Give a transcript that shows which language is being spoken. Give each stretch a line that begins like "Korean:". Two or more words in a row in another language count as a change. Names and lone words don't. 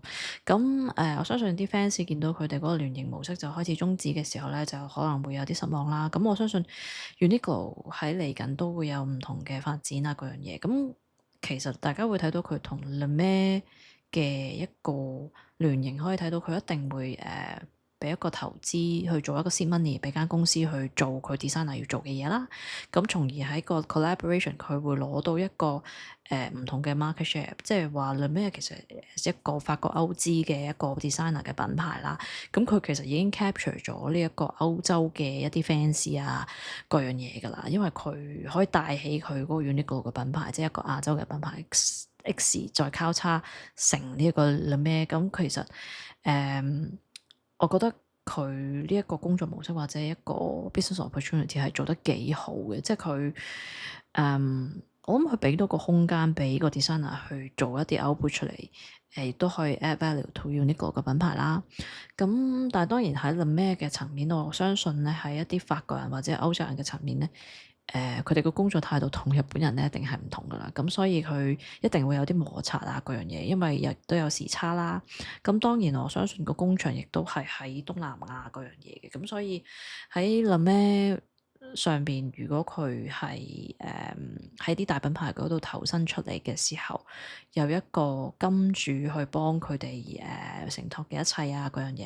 Cantonese: 咁我相信啲 fans 見到佢哋嗰個聯營模式就開始終止嘅時候咧，就可能會有啲失望啦。咁我相信 Uniqlo 喺嚟緊都會有唔同嘅發展啊嗰樣嘢。咁其實大家會睇到佢同 Lame 嘅一個聯營，可以睇到佢一定會俾一個投資去做一個
English: seed money
Cantonese: 俾間公司去做佢 designer 要做嘅嘢啦。咁從而喺個 collaboration 佢會攞到一個唔同嘅
English: market share，
Cantonese: 即係話 Lame 其實一個法國歐資嘅一個 designer 嘅品牌啦。咁佢其實已經 capture 咗呢一個歐洲嘅一啲 fans 啊各樣嘢㗎啦，因為佢可以帶起佢嗰個 Uniqlo 嘅品牌，即係一個亞洲嘅品牌 X 再交叉成呢一個 Lame。咁其實我覺得佢呢一個工作模式或者一個
English: business opportunity
Cantonese: 係做得幾好嘅，即係佢我諗佢俾到個空間俾個 designer 去做一啲 output 出嚟，亦都可以
English: add value to
Cantonese: Uniqlo 嘅品牌啦。咁但係當然喺 Lame 嘅層面，我相信咧喺一啲法國人或者歐洲人嘅層面咧。佢哋個工作態度同日本人咧一定係唔同噶啦，咁所以佢一定會有啲摩擦啊嗰樣嘢，因為亦都有時差啦。咁當然我相信個工場亦都係喺東南亞嗰樣嘢嘅，咁所以喺 Lame上邊，如果佢係喺啲大品牌嗰度投身出嚟嘅時候，有一個金主去幫佢哋承托嘅一切啊嗰樣嘢。